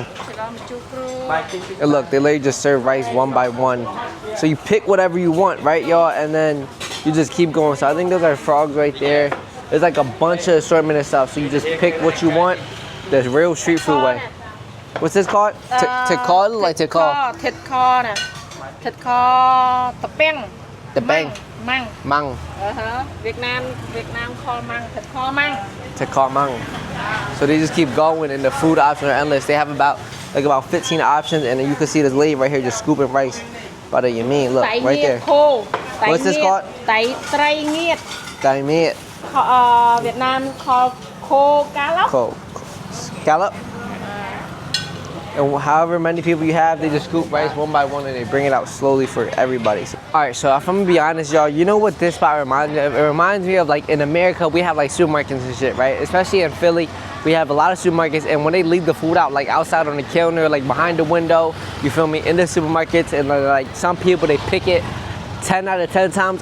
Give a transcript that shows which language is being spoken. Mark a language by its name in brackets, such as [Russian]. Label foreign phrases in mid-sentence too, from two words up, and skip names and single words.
[English] And look, they literally just serve rice one by one. So you pick whatever you want, right, y'all? And then you just keep going. So I think those are frogs right there. There's like a bunch of assortment of stuff. So you just pick what you want. The real street food way. What's this called? Tikal? Like tikal? Tikal. Tikal. Tapeng. Tapeng. Mang. Mang. Vietnam call mang. Tikal mang. Tikal mang. So they just keep going, and the food options are endless. They have about 15 options, and then you can see this lady right here just scooping rice. By the Yamin, look, right there. What's this called? [Vietnamese] Tay tray nhiệt. Tay nhiệt. [English] Vietnam call [Vietnamese] khô cá lóc. [English] Scallop. And however many people you have, they just scoop rice one by one and they bring it out slowly for everybody. Alright, so if I'm gonna be honest, y'all, you know what this spot reminds me of? It reminds me of, like, in America, we have like supermarkets and shit, right? Especially in Philly, we have a lot of supermarkets, and when they leave the food out, like outside on the counter, like behind the window, you feel me, in the supermarkets, and like some people, they pick it 10 out of 10 times.